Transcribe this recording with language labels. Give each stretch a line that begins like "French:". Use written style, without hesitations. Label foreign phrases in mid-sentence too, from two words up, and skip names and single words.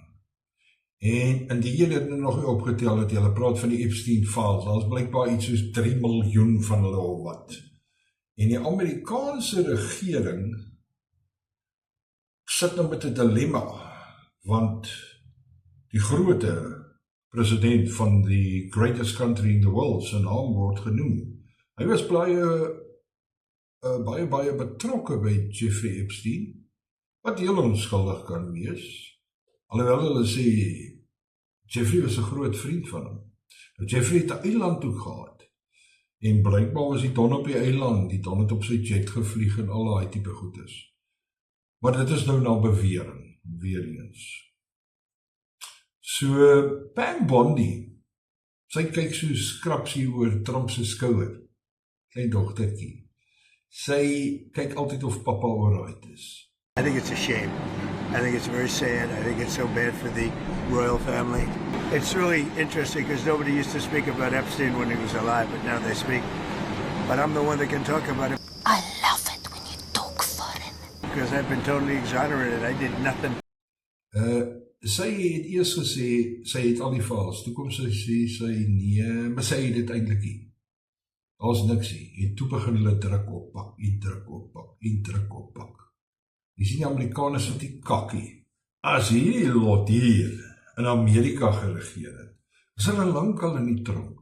Afrikaans: En indien jy dit nou nog opgetel het, jy praat van die Epstein files, daar is blykbaar iets soos 3 miljoen van hulle of wat. En die Amerikaanse regering sit nou met 'n dilemma, want die groote president van die
English: greatest country in the world,
Afrikaans: sy naam word genoem. Hy was baie baie betrokke by Jeffrey Epstein, wat heel onskuldig kan wees. Alhoewel hulle sê, Jeffrey was 'n groot vriend van hom. Jeffrey het 'n eiland toe gehad, en blykbaar was die don op die eiland, die don het op sy jet gevlieg en al daai tipe goedes. Maar dit is nou na bewering, weer eens. So, Pam Bondi, sy kyk so skrapsie oor Trump se skouer, klein dogtertjie. Sy kyk altyd of papa alright is.
English: I think it's a shame. I think it's very sad. I think it's so bad for the royal family. It's really interesting because nobody used to speak about Epstein when he was alive, but now they speak. But I'm the one that can talk about it. I love it when you talk foreign. Because I've been totally exonerated. I did nothing.
Afrikaans: Sy het eers gesê, sy het al die files, toe kom sy sê, sy nee, maar sy het dit eintlik nie. Daar's niks nie, en toe begin hulle druk oppak, en druk oppak, en druk oppak. Jy sien die Amerikaners wat die kakkie, as hierdie lot hier in Amerika geregeer het, is hulle lankal in die tronk.